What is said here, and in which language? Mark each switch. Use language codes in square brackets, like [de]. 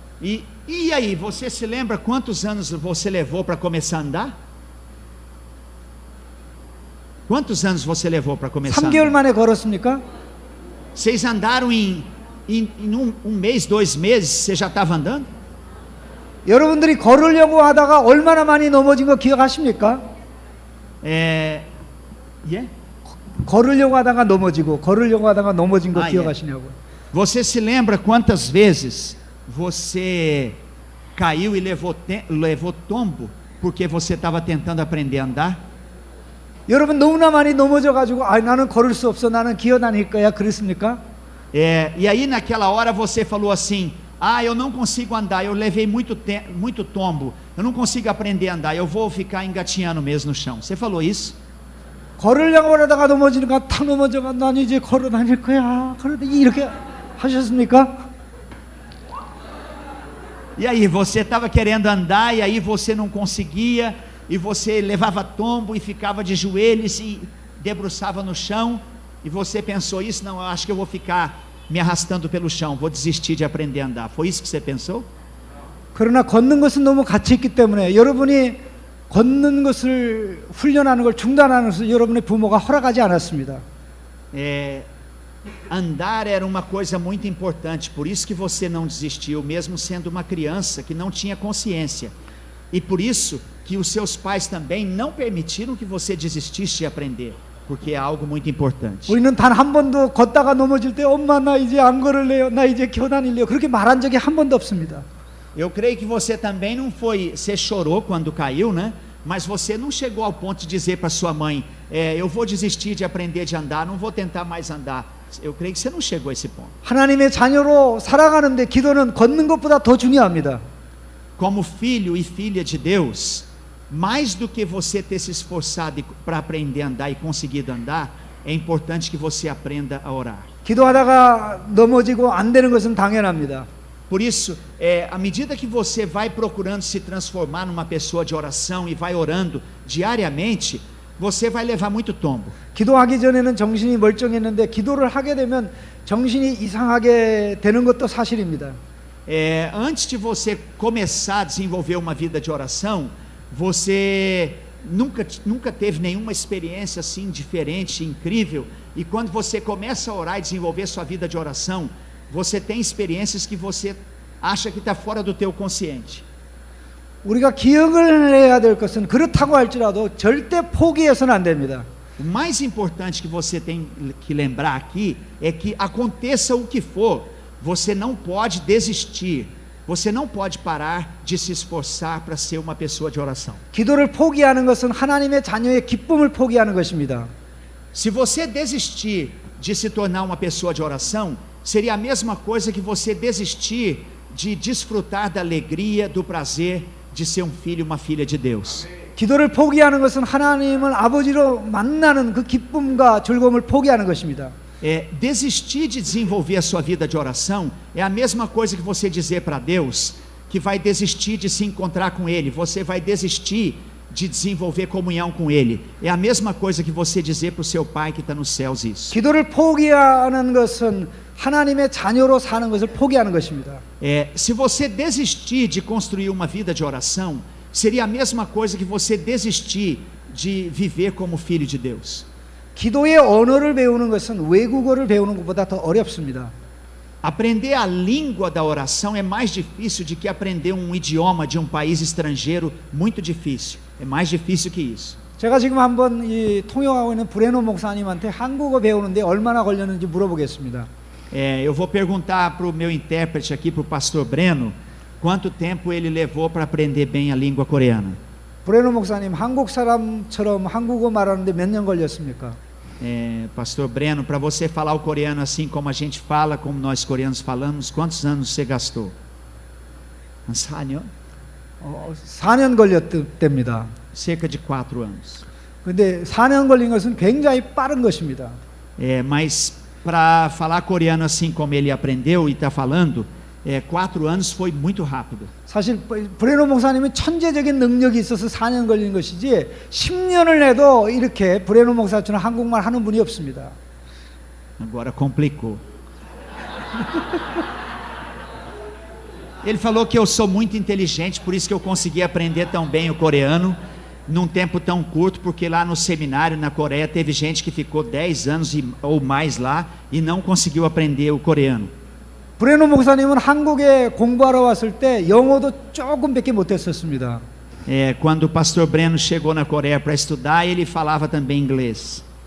[pt] E aí, você se lembra quantos anos você levou para começar a andar? Quantos anos você levou para começar? [ko] 3개월 만에 걸었습니까? [pt] Vocês andaram em um mês, 2 meses, você já estava andando? [ko] 여러분들이 걸으려고 하다가 얼마나 많이 넘어진 거 기억하십니까? [en] Yeah? [ko] 걸으려고 하다가 넘어지고 걸으려고 하다가 넘어진 거 아, 예. 기억하시냐고요. [pt] Você se lembra quantas vezes você caiu e levou tombo porque você estava tentando aprender a andar? [ko] 여러분 너무나 많이 넘어져 가지고 나는 걸을 수 없어, 나는 기어 다닐 거야, 그랬습니까? [pt] E aí naquela hora você falou assim: eu não consigo andar, eu levei muito tombo, eu não consigo aprender a andar, eu vou ficar engatinhando mesmo no chão. Você falou isso? [ko] 걸으려고 하다가 넘어지니까 탁 넘어져가 난 이제 걸어 다닐 거야, 이렇게 하셨습니까? [pt] E aí você estava querendo andar e aí você não conseguia, e você levava tombo e ficava de joelhos e debruçava no chão, e você pensou isso: não, eu acho que eu vou ficar me arrastando pelo chão, vou desistir de aprender a andar. Foi isso que você pensou? [ko] 그러나 걷는 것은 너무 가치 있기 때문에 여러분이 걷는 것을 훈련하는 걸 중단하는 것을 여러분의 부모가 허락하지 않았습니다. [pt] Andar era uma coisa muito importante, por isso que você não desistiu, mesmo sendo uma criança que não tinha consciência, e por isso que os seus pais também não permitiram que você desistisse de aprender, porque é algo muito importante. [ko] 우리는 단 한 번도 걷다가 넘어질 때 엄마 나 이제 안 걸을래요, 나 이제 기어 다닐래요, 그렇게 말한 적이 한 번도 없습니다. [pt] Eu creio que você também não foi, você chorou quando caiu, né? Mas você não chegou ao ponto de dizer para sua mãe: eu vou desistir de aprender de andar, não vou tentar mais andar. Eu creio que você não chegou a esse ponto. [ko] 하나님의 자녀로 살아가는데 기도는 걷는 것보다 더 중요합니다. [pt] Como filho e filha de Deus, mais do que você ter se esforçado para aprender a andar e conseguido andar, é importante que você aprenda a orar. [ko] 기도하다가 넘어지고 안 되는 것은 당연합니다. [pt] Por isso, à medida que você vai procurando se transformar numa pessoa de oração e vai orando diariamente, você vai levar muito tombo. [ko] 기도하기 전에는 정신이 멀쩡했는데 기도를 하게 되면 정신이 이상하게 되는 것도 사실입니다. [pt] Antes de você começar a desenvolver uma vida de oração, você nunca teve nenhuma experiência assim diferente, incrível, e quando você começa a orar e desenvolver sua vida de oração, você tem experiências que você acha que está fora do teu consciente. [ko] 우리가 기억을 해야 될 것은 그렇다고 할지라도 절대 포기해서는 안 됩니다. [pt] O mais importante que você tem que lembrar aqui é que aconteça o que for, você não pode desistir, você não pode parar de se esforçar para ser uma pessoa de oração. [ko] 기도를 포기하는 것은 하나님의 자녀의 기쁨을 포기하는 것입니다. [pt] Se você desistir de se tornar uma pessoa de oração, seria a mesma coisa que você desistir de desfrutar da alegria, do prazer de ser um filho e uma filha de Deus. [ko] 기도를 포기하는 것은 하나님을 아버지로 만나는 그 기쁨과 즐거움을 포기하는 것입니다. [pt] Desistir de desenvolver a sua vida de oração é a mesma coisa que você dizer para Deus que vai desistir de se encontrar com Ele, você vai desistir de desenvolver comunhão com Ele. É a mesma coisa que você dizer para o seu pai que está nos céus isso. [ko] 기도를 포기하는 것은 하나님의 자녀로 사는 것을 포기하는 것입니다. [pt] Se você desistir de construir uma vida de oração, seria a mesma coisa que você desistir de viver como filho de Deus. [ko] 기도의 언어를 배우는 것은 외국어를 배우는 것보다 더 어렵습니다. [pt] Aprender a língua da oração é mais difícil do que aprender um idioma de um país estrangeiro, muito difícil. É mais difícil que isso. [ko] 제가 지금 한번 이 통역하고 있는 브레노 목사님한테 한국어 배우는데 얼마나 걸렸는지 물어보겠습니다. [pt] Eu vou perguntar para o meu intérprete aqui, para o pastor Breno, quanto tempo ele levou para aprender bem a língua coreana. [ko] 브레노 목사님, 한국 사람처럼 한국어 말하는데 몇 년 걸렸습니까? [pt] Pastor Breno, para você falar o coreano assim como a gente fala, como nós coreanos falamos, quantos anos você gastou? [ko] 4년? 4년 걸렸답니다. [pt] Cerca de 4 anos. [ko] 근데 4년 걸린 것은 굉장히 빠른 것입니다. [pt] Mas para falar coreano assim como ele aprendeu e está falando, 4 anos foi muito rápido. [ko] 사실 브레노 목사님은 천재적인 능력이 있어서 4년 걸린 것이지 10년을 해도 이렇게 브레노 목사처럼 한국말 하는 분이 없습니다. [pt] Agora complicou. Ele falou que eu sou muito inteligente, por isso que eu consegui aprender tão bem o coreano. num tempo tão curto, porque lá no seminário na Coreia teve gente que ficou 10 anos ou mais lá e não conseguiu aprender o coreano. [ko] 브레노 목사님은 한국에 공부하러 왔을 때 영어도 조금밖에 못했었습니다. [pt] Quando o pastor Breno chegou na Coreia para estudar, ele falava também inglês.